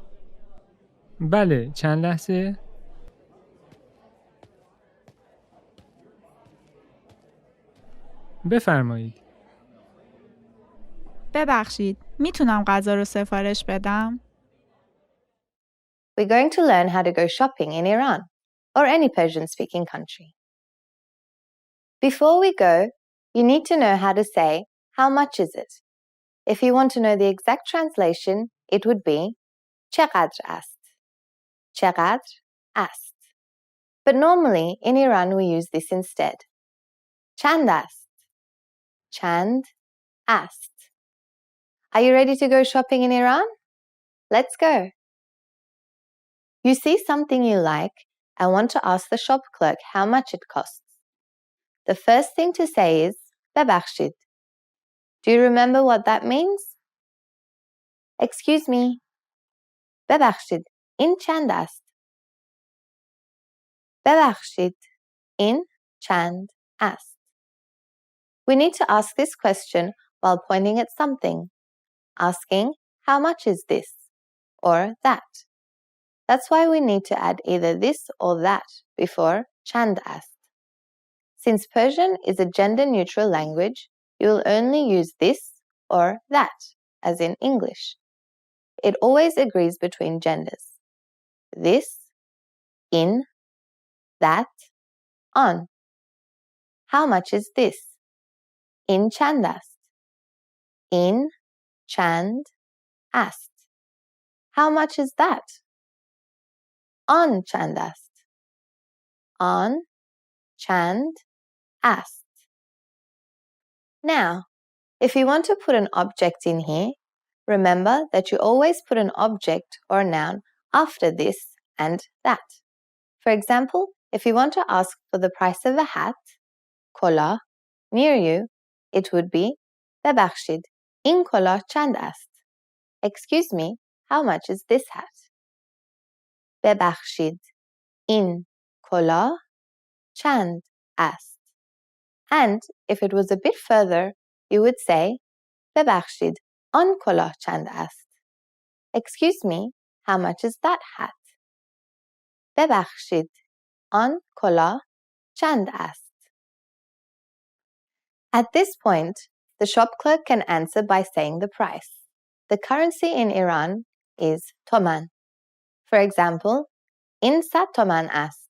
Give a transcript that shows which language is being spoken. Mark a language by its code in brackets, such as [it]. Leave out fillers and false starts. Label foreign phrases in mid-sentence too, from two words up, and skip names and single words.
[fa] بله، چند لحظه؟ بفرمایید. ببخشید، میتونم غذا رو سفارش بدم؟ [en] We're going to learn how to go shopping in Iran, or any Persian-speaking country. Before we go, you need to know how to say, how much is it? If you want to know the exact translation, it would be [fa] چقدر است. چقدر است. [en] But normally, in Iran, we use this instead. [fa] چند است. چند است. [en] Are you ready to go shopping in Iran? Let's go. You see something you like and want to ask the shop clerk how much it costs. The first thing to say is ببخشید. Do you remember what that means? Excuse me. [fa] ببخشید. این چند است. ببخشید. این چند است. [en] We need to ask this question while pointing at something, asking how much is this or that. That's why we need to add either this or that before [fa] چند است. [en] Since Persian is a gender-neutral language, you will only use this or that, as in English. It always agrees between genders. This, in, that, on. How much is this? [fa] این چند است. این چند است. [en] How much is that? [fa] آن چند است. آن چند است. [en] Now, if you want to put an object in here, remember that you always put an object or a noun after this and that. For example, if you want to ask for the price of a hat, kola, near you, it would be [fa] ببخشید این کلاه چند است? [en] Excuse me, how much is this hat? [fa] ببخشید این کلاه چند است? [en] And if it was a bit further, you would say [fa] ببخشید آن کلاه چند است? [en] Excuse me, how much is that hat? [fa] ببخشید آن کلاه چند است? [en] At this point, the shop clerk can answer by saying the price. The currency in Iran is toman. [fa] For example, این 100 تومان است.